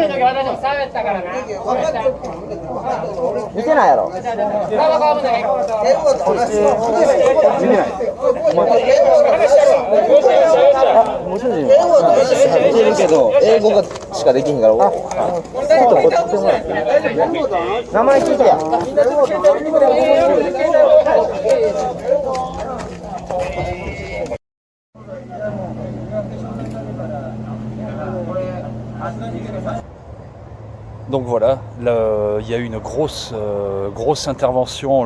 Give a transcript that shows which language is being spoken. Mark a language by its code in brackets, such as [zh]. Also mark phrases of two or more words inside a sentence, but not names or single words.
[ja] 見てないやろ。こっち見てない。ご主人見てるけど英語がしかできひんから。ちょっとこっち来てもらって。名前聞いてや。 [fr] Donc voilà, il y a eu une grosse intervention.